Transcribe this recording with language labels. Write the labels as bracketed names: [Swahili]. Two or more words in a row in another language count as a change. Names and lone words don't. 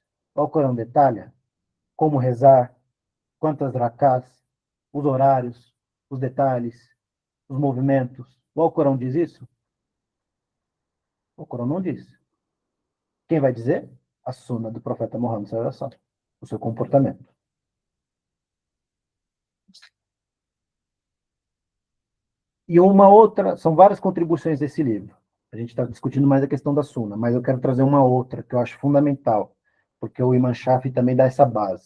[Portuguese] O Alcorão detalha como rezar, quantas rakás, os horários, os detalhes, os movimentos. O Alcorão diz isso? O Alcorão não diz. Quem vai dizer? A Sunna do profeta Muhammad [Arabic] صلى الله عليه وسلم, [Portuguese] o seu comportamento. E uma outra, são várias contribuições desse livro. A gente está discutindo mais a questão da Sunna, mas eu quero trazer uma outra que eu acho fundamental, porque o Imam Shafi também dá essa base.